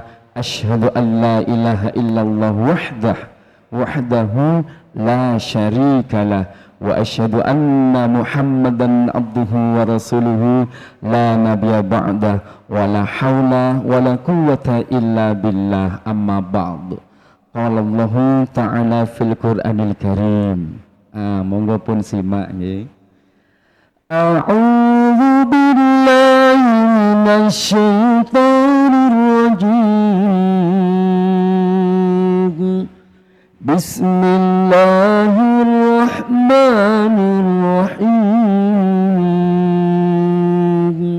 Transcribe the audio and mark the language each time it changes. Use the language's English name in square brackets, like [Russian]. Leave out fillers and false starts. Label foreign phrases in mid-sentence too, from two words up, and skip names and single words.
[Arabic] أشهد أن لا إله إلا الله وحده لا شريك له وأشهد أن محمدا عبده ورسوله لا نبي بعده ولا حول ولا قوة إلا بالله أما بعد. قال الله تعالى في القرآن الكريم. [Javanese] Monggo pun simak nggih. [Arabic] أعوذ بالله من الشيطان الرجيم. بسم الله الرحمن الرحيم.